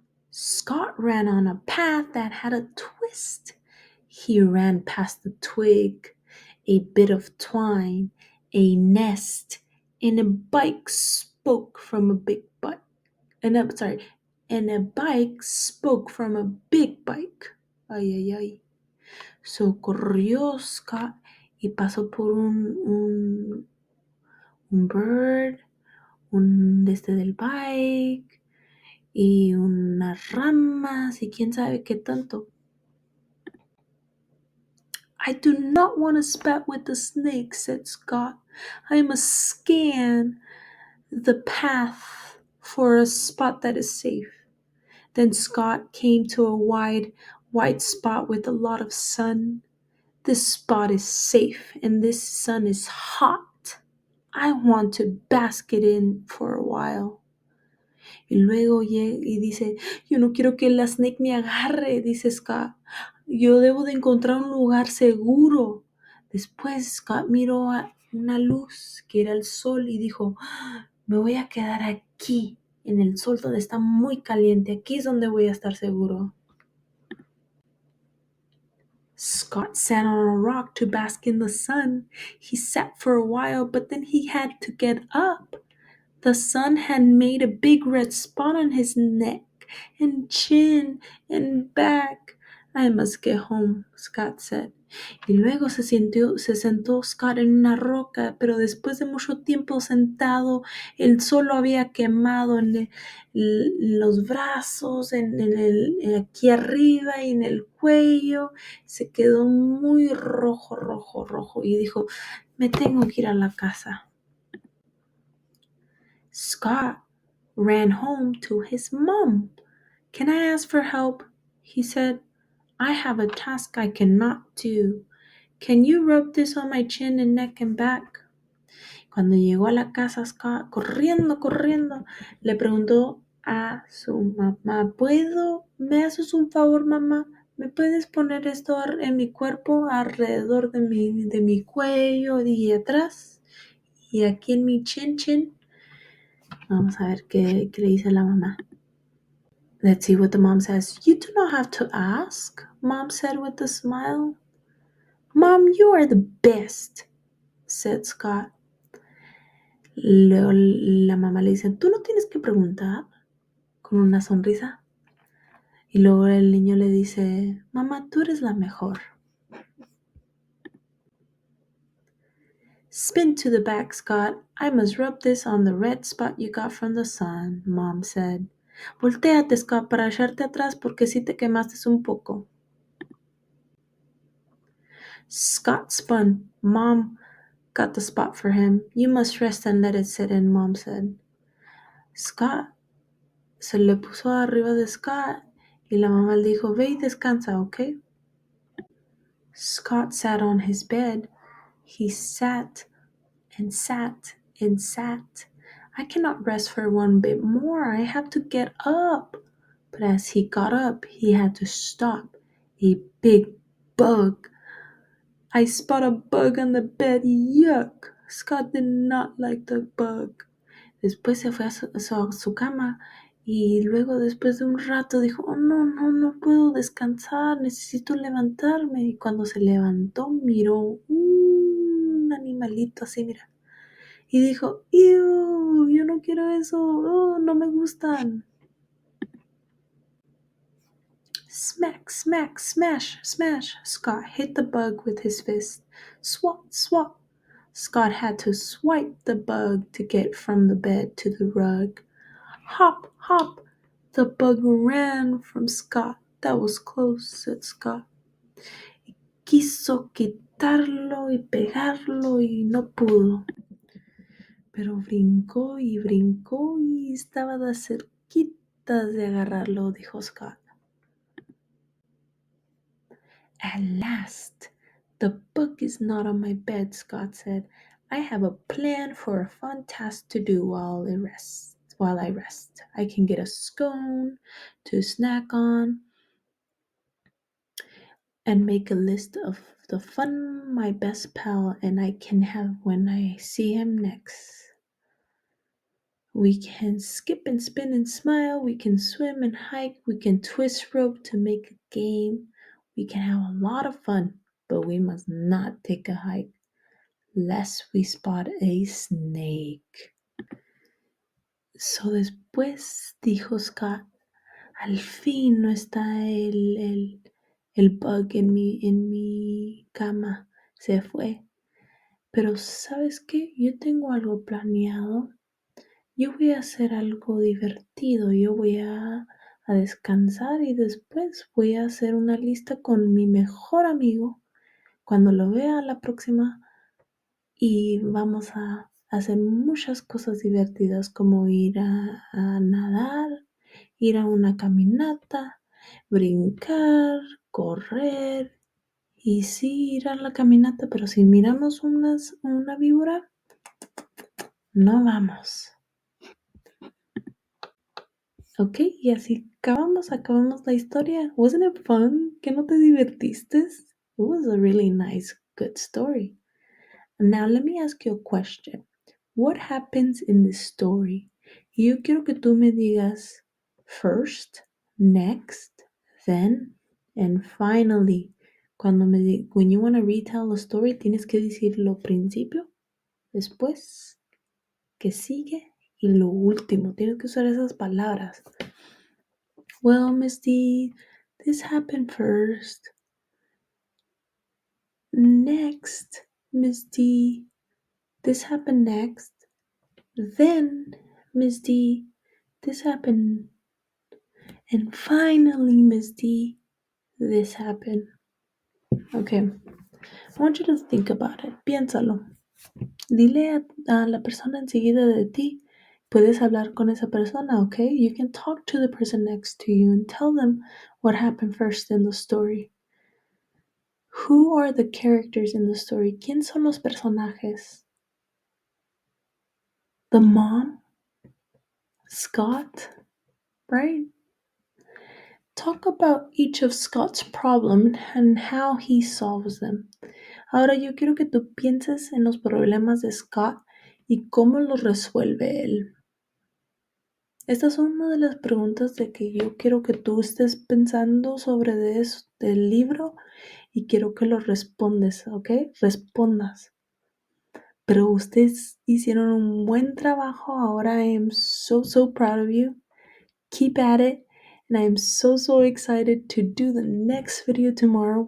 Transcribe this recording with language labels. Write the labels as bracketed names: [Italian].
[English] Scott ran on a path that had a twist. He ran past a twig, a bit of twine, a nest, and a bike spoke from a big bike. And a bike spoke from a big bike. Ay, ay, ay. [Spanish] So corrió Scott y pasó por un bird, un desde del bike y unas ramas y quién sabe qué tanto. [English] I do not want to spat with the snake, said Scott. I must scan the path for a spot that is safe. Then Scott came to a wide, white spot with a lot of sun. This spot is safe and this sun is hot. I want to bask it in for a while. [Spanish] Y luego llega y dice, yo no quiero que la snake me agarre, dice Scott. Yo debo de encontrar un lugar seguro. Después Scott miró a una luz que era el sol y dijo, me voy a quedar aquí, en el sol donde está muy caliente. Aquí es donde voy a estar seguro. [English] Scott sat on a rock to bask in the sun. He sat for a while, but then he had to get up. The sun had made a big red spot on his neck and chin and back. I must get home, Scott said. [Spanish] Y luego se sentó Scott en una roca, pero después de mucho tiempo sentado, el sol lo había quemado en los brazos, aquí arriba y en el cuello. Se quedó muy rojo y dijo, me tengo que ir a la casa. [English] Scott ran home to his mom. Can I ask for help? He said. I have a task I cannot do. Can you rub this on my chin and neck and back? [Spanish] Cuando llegó a la casa, Scott, corriendo, corriendo, le preguntó a su mamá, ¿me haces un favor, mamá? ¿Me puedes poner esto en mi cuerpo, alrededor de mi cuello y atrás? Y aquí en mi chin. Vamos a ver qué le dice la mamá. [English] Let's see what the mom says. You do not have to ask, Mom said with a smile. Mom, you are the best, said Scott. [Spanish] Luego la mamá le dice, tú no tienes que preguntar, con una sonrisa. Y luego el niño le dice, mamá, tú eres la mejor. [English] Spin to the back, Scott. I must rub this on the red spot you got from the sun, Mom said. [Spanish] Voltéate, Scott, para echarte atrás porque sí te quemaste un poco. [English] Scott spun. Mom got the spot for him. You must rest and let it sit in, Mom said. [Spanish] Scott se le puso arriba de Scott y la mamá le dijo, ve y descansa, ¿ok? [English] Scott sat on his bed. He sat and sat and sat. I cannot rest for one bit more. I have to get up. But as he got up, he had to stop. A big bug. I spot a bug on the bed. Yuck. Scott did not like the bug. [Spanish] Después se fue a su cama y luego después de un rato dijo, oh no puedo descansar, necesito levantarme. Y cuando se levantó miró un animalito así, mira. Y dijo, ew, yo no quiero eso, oh, no me gustan. [English] Smack, smack, smash, smash. Scott hit the bug with his fist. Swat, swat. Scott had to swipe the bug to get from the bed to the rug. Hop, hop. The bug ran from Scott. That was close, said Scott. [Spanish] Quiso quitarlo y pegarlo y no pudo. Pero brincó y estaba de cerquitas de agarrarlo, dijo Scott. [English] At last, the book is not on my bed, Scott said. I have a plan for a fun task to do while I rest. I can get a scone to snack on and make a list of the fun my best pal and I can have when I see him next. We can skip and spin and smile. We can swim and hike. We can twist rope to make a game. We can have a lot of fun, but we must not take a hike lest we spot a snake. [Spanish] So después dijo Scott, al fin no está el bug en mi cama. Se fue. Pero ¿sabes qué? Yo tengo algo planeado. Yo voy a hacer algo divertido, yo voy a descansar y después voy a hacer una lista con mi mejor amigo cuando lo vea la próxima y vamos a hacer muchas cosas divertidas como ir a nadar, ir a una caminata, brincar, correr y sí ir a la caminata, pero si miramos una víbora, no vamos. Ok, y así acabamos la historia. [English] Wasn't it fun? [Spanish] ¿Que no te divertiste? [English] It was a really nice, good story. Now let me ask you a question. What happens in this story? [Spanish] Y yo quiero que tú me digas [English] first, next, then, and finally. When you want to retell a story, [Spanish] tienes que decir lo principio, después, que sigue y lo último. Tienes que usar esas palabras. [English] Well, Miss D, this happened first. Next, Miss D, this happened next. Then, Miss D, this happened. And finally, Miss D, this happened. Okay, I want you to think about it. [Spanish] Piénsalo. Dile a la persona enseguida de ti. Puedes hablar con esa persona, okay? [English] You can talk to the person next to you and tell them what happened first in the story. Who are the characters in the story? [Spanish] ¿Quién son los personajes? [English] The mom, Scott, right? Talk about each of Scott's problems and how he solves them. [Spanish] Ahora yo quiero que tú pienses en los problemas de Scott y cómo los resuelve él. Estas son una de las preguntas de que yo quiero que tú estés pensando sobre de eso, del libro, y quiero que lo respondes, ¿ok? Respondas. Pero ustedes hicieron un buen trabajo. Ahora [English] I am so proud of you. Keep at it. And I am so excited to do the next video tomorrow.